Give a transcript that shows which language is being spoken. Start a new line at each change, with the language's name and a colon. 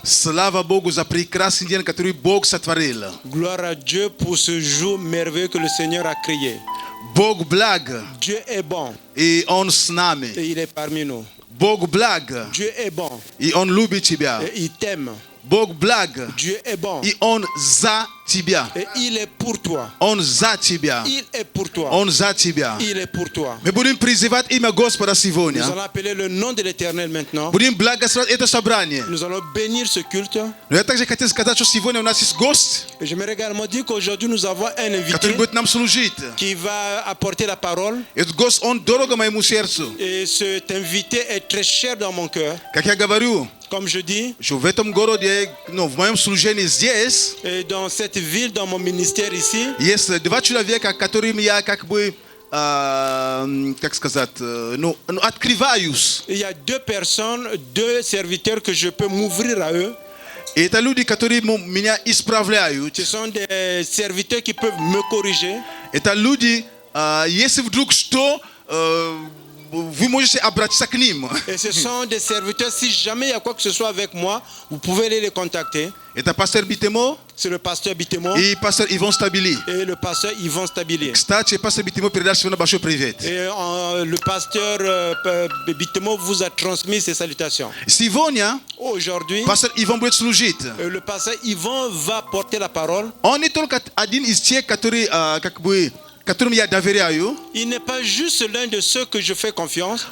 Russian: Слава Богу за прекрасный день, который Бог сотворил.
French: Gloire à Dieu pour ce jour merveilleux que le Seigneur a créé.
Russian: Бог благ,
French: Dieu est bon
Russian: и Он с нами.
French: et il est parmi nous.
Russian: Бог благ,
French: Dieu est bon
Russian: и Он любит тебя.
French: et il t'aime.
Russian: Бог благ,
French: Dieu est bon
Russian: и Он за тебя.
French: et il est pour toi.
Russian: Он за тебя.
French: Il est pour toi.
Russian: Он за тебя.
French: Il est pour toi.
Russian: Мы будем призывать имя Господа сегодня.
French: Nous allons appeler le nom de l'Éternel maintenant.
Russian: Будем благословлять это собрание.
French: Nous allons bénir ce culte.
Russian: Но я также хотел сказать, что сегодня у нас есть гость,
French: Et j'aimerais également dire qu'aujourd'hui nous avons un invité
Russian: который будет нам служить.
French: qui va apporter la parole.
Russian: Этот гость, он дорого моему сердцу.
French: Et cet invité est très cher dans mon cœur.
Russian: Как я говорю,
French: Comme je dis,
Russian: что в этом городе, ну, в моем служении здесь,
French: et dans cette ville, dans mon ministère ici,
Russian: есть два человека, которым я как бы, как сказать, ну, открываюсь.
French: il y a deux personnes, deux serviteurs que je peux m'ouvrir à eux.
Russian: И это люди, которые меня исправляют.
French: Ce sont des serviteurs qui peuvent me corriger.
Russian: Это люди, если вдруг что,
French: vous
Russian: можете обратиться к ним.
French: Et ce sont des serviteurs, si jamais il y a quoi que ce soit avec moi, vous pouvez aller les contacter.
Russian: Это пастор Битемо
French: C'est le pasteur Bitemo
Russian: и пастор Иван Стабили.
French: et le pasteur Yvon Stabili.
Russian: Кстати, пастор Битемо передал сегодня большой привет.
French: Et le pasteur Bitemo vous a transmis ses salutations.
Russian: Сегодня
French: Aujourd'hui,
Russian: пастор Иван будет служить.
French: le pasteur Yvon va porter la parole.
Russian: Он не только один из тех, который, как бы, которым я доверяю,
French: Il n'est pas juste l'un de ceux que je fais confiance.